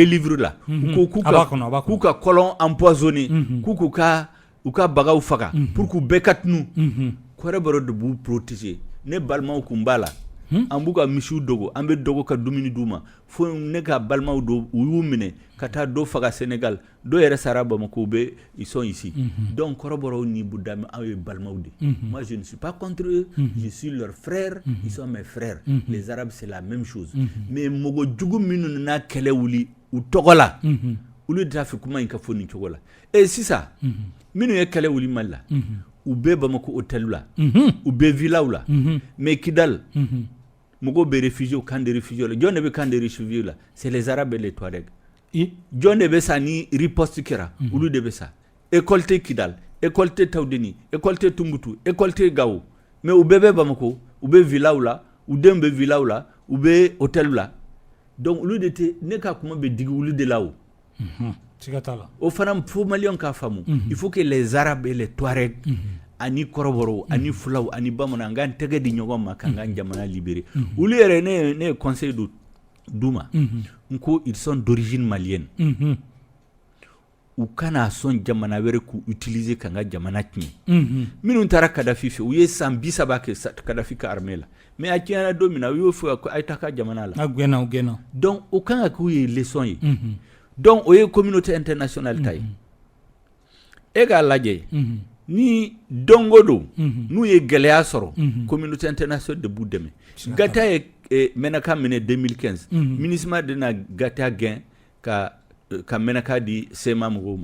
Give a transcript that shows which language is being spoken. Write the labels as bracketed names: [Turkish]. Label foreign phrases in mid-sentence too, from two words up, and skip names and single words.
[Bambara] livre la k'u ka [French] colon empoisonné [Bambara] k'u ka bagaw faga [French] pour que [Bambara] u bɛɛ ka tunu kɔrɔbɔrɔ de b'u protéger ne balimaw kun b'a la an b'u ka misiw dogo an bɛ dogo ka dumuni d'u ma fo ne ka balimaw do u y'u minɛ ka taa dɔ faga Sénégal dɔ yɛrɛ sara Bamako bɛ [French] ils sont ici donc [Bambara] kɔrɔbɔrɔw ni burudamɛ aw ye balimaw de [French] moi je ne suis pas contre eux je suis leur frère ils sont mes frères les Arabes c'est la même chose [Bambara] mais mɔgɔ jugu minnu nana kɛlɛ wuli u tɔgɔ la olu de t'a fɛ kuma in ka fɔ nin cogo la sisan minnu ye kɛlɛ wuli Mali la u bɛ Bamako hôtel la u bɛ villaw la mais Kidal mɔgɔw bɛ [French] réfugiés camp de réfugiés [Bambara] la jɔn de bɛ [French] camp de réfugiés [Bambara] la [French] c'est les Arabes et les Touaregs [Bambara] jɔn de bɛ sa ni riposte kɛra olu de bɛ sa école tɛ Kidal école tɛ Tawdeni école tɛ Tunbutu école tɛ Gao mais u bɛɛ bɛ Bamako u bɛ villaw la u denw bɛ villaw la u bɛ hôtel la donc olu de tɛ ne ka kuma bɛ digi olu de la o siga t'a la o fana fo maliyɛnw k'a faamu [French] il faut que les Arabes et les Touaregs [Bambara] ani kɔrɔbɔrɔw ani fulaw ani bamanan k'an tɛgɛ di ɲɔgɔn ma k'an ka jamana libérer olu yɛrɛ ne ye conseil d'u ma n ko [French] ils sont d'origine malienne [Bambara] u kana sɔn jamana wɛrɛ k'u utiliser k'an ka jamana tiɲɛ minnu taara Kadafi fɛ u ye san 30 kɛ Kadafi ka armée la mais a tiɲɛna don min na u y'o fɔ ko a ye taa ka jamana la a gɛnna donc o kan ka k'u ye leçon ye donc o ye [French] communauté internationale [Bambara] ta ye e k'a lajɛ ni dongo don n'u ye gɛlɛya sɔrɔ [French] communauté internationale [Bambara] de b'u dɛmɛ Gata ye Menaka minɛ 2015 MINUSMA de na Gata gɛn ka Menaka di Sema mɔgɔw ma